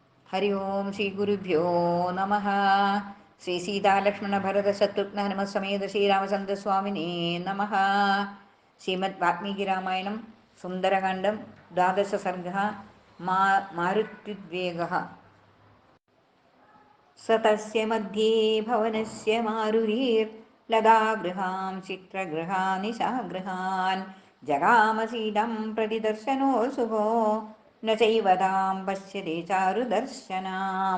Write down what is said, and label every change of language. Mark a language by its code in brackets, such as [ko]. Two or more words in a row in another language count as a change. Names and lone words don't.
[sa] ഹരി ഓം ശ്രീ ഗുരുഭ്യോ നമ. ശ്രീ സീതാലക്ഷ്മണ ഭരത ശത്രുഘ്ന ഹനുമസമേത ശ്രീരാമചന്ദ്രസ്വാമിനേ നമ. ശ്രീമദ് വാൽമീകി രാമായണം സുന്ദരകാന്ഡം ദ്വാദശ സർഗ. മാരുത്യുദ്വേഗഃ. स तस्य मध्ये भवनस्य मारुरीर्लदागृहां चित्रगृहानिशागृहान् जगामसीदं प्रतिदर्शनोत्सुको न चैव तां पश्यति चारुदर्शनाम्.